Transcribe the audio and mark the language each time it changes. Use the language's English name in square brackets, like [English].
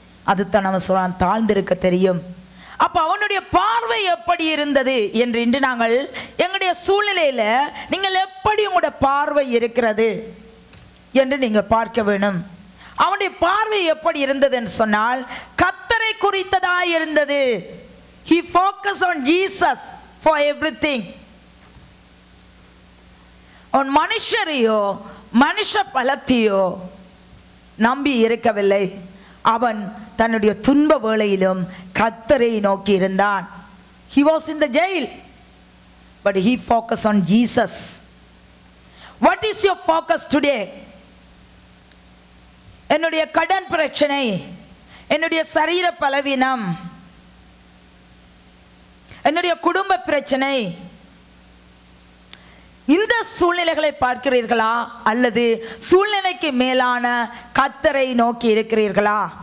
[Tamil] அதுதான் அவன் சொல்றான், தாழ்ந்திருக்க தெரியும். அப்ப அவனுடைய பார்வை எப்படி இருந்தது என்று இன்று நாங்கள் எங்களுடைய சூழ்நிலையில நீங்கள் எப்படி உங்களுடைய பார்வை இருக்கிறது என்று நீங்கள் பார்க்க வேணும். அவனுடைய பார்வை எப்படி இருந்தது என்று சொன்னால், கர்த்தரை குறித்ததாய் இருந்தது. [English] He focused on Jesus for everything. [Tamil] அவன் மனுஷரையோ மனுஷ பலத்தையோ நம்பி இருக்கவில்லை. அவன் தன்னுடைய துன்ப வேளையிலும் கர்த்தரை நோக்கி இருந்தான். [English] He was in the jail, but he focused on Jesus. What is your focus today? [Tamil] என்னுடைய கடன் பிரச்சனை, என்னுடைய சரீர பலவீனம், என்னுடைய குடும்ப பிரச்சனை, இந்த சூழ்நிலைகளை பார்க்கிறீர்களா? அல்லது சூழ்நிலைக்கு மேலான கர்த்தரை நோக்கி இருக்கிறீர்களா?